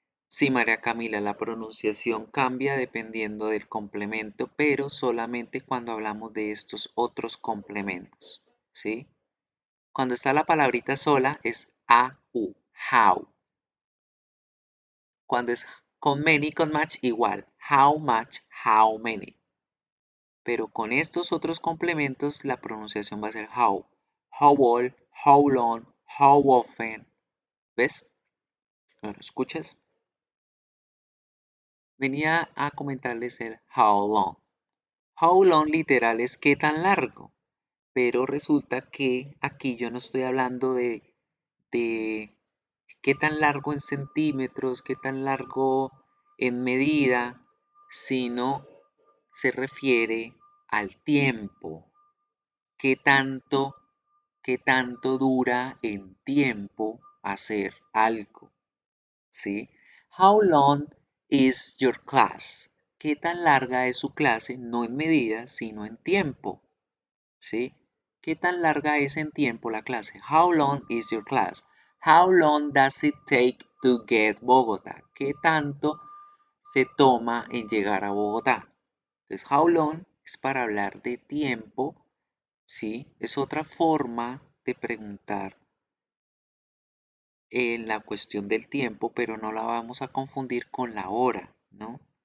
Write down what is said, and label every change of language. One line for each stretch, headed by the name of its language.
Spanish: Sí, María Camila, la pronunciación cambia dependiendo del complemento, pero solamente cuando hablamos de estos otros complementos, ¿sí? Cuando está la palabrita sola es a-u, how. Cuando es con many, con much, igual. How much, how many. Pero con estos otros complementos, la pronunciación va a ser how.
English: How old, how long, how often.
Spanish: ¿Ves? ¿Lo escuchas? Venía a comentarles el how long. How long literal es qué tan largo. Pero resulta que aquí yo no estoy hablando de qué tan largo en centímetros, qué tan largo en medida, sino se refiere al tiempo, qué tanto dura en tiempo hacer algo, ¿sí?
English: How long is your class?
Spanish: ¿Qué tan larga es su clase? No en medida, sino en tiempo, ¿sí? ¿Qué tan larga es en tiempo la clase?
English: How long is your class? How long does it take to get Bogotá?
Spanish: ¿Qué tanto se toma en llegar a Bogotá? Entonces, how long es para hablar de tiempo, ¿sí? Es otra forma de preguntar en la cuestión del tiempo, pero no la vamos a confundir con la hora, ¿no?